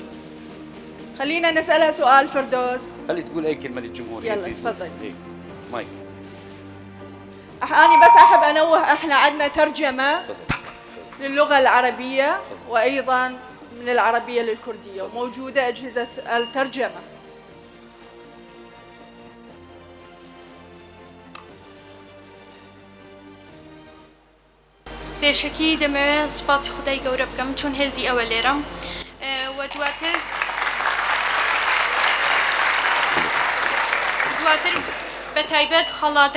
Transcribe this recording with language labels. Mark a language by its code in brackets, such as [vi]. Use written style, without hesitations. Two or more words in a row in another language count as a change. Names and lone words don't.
[ar] خلينا نسألها سؤال فردوس. خلي تقول أي كلمة للجمهور. يلا تفضل. مايك. أنا بس أحب أنوه، إحنا عندنا ترجمة للغة العربية وأيضا من العربية للكردية، وموجودة أجهزة الترجمة. [ckb] پێشەکی دەمەوێت سوپاسی خودای گەورە بکەم چون هێزی ئەوە لێرەم و دواتر بە تایبەت خەڵاتە